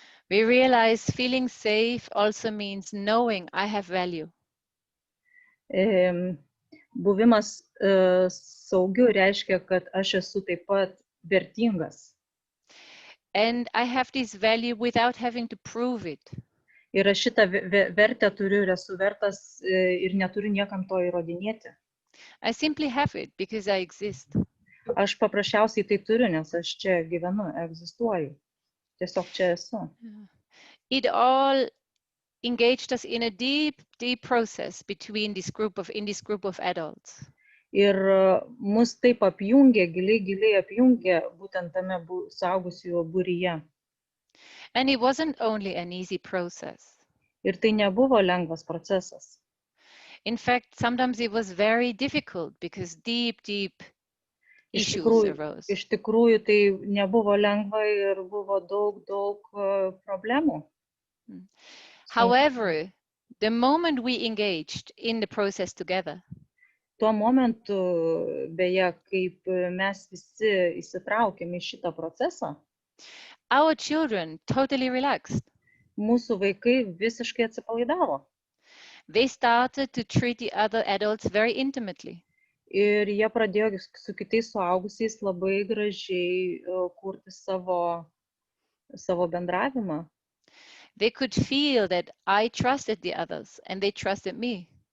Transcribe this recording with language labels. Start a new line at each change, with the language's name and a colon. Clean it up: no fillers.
English: We realize feeling safe also means knowing I have value.
Lithuanian: Buvimas saugiu reiškia, kad aš esu taip pat vertingas.
English: And I have this value without having to prove it.
Lithuanian: Ir aš šitą vertę turiu ir esu vertas ir neturiu niekam to įrodinėti.
English: I simply have it because I exist.
Lithuanian: Aš paprasčiausiai tai turiu, nes aš čia gyvenu, egzistuoju. Tiesiog čia esu.
English: It all engaged us in a deep process between this group of adults.
Lithuanian: Ir mus taip apjungė, giliai apjungė būtent tame suaugusiųjų būryje.
English: And it wasn't only an easy process.
Lithuanian: Ir tai nebuvo lengvas procesas.
English: In fact, sometimes it was very difficult because deep issues arose.
Lithuanian: Iš tikrųjų tai nebuvo lengva ir buvo daug problemų.
English: However, the moment we engaged in the process together,
Lithuanian: tuo momentu, beje, kaip mes visi įsitraukėme į šitą procesą,
English: our children totally relaxed.
Lithuanian: Mūsų vaikai visiškai atsipalaidavo.
English: They started to treat the other adults very intimately.
Lithuanian: Ir jie pradėjo su kitais suaugusiais labai gražiai kurti savo bendravimą.
English: They could feel that I trusted the others and they trusted me.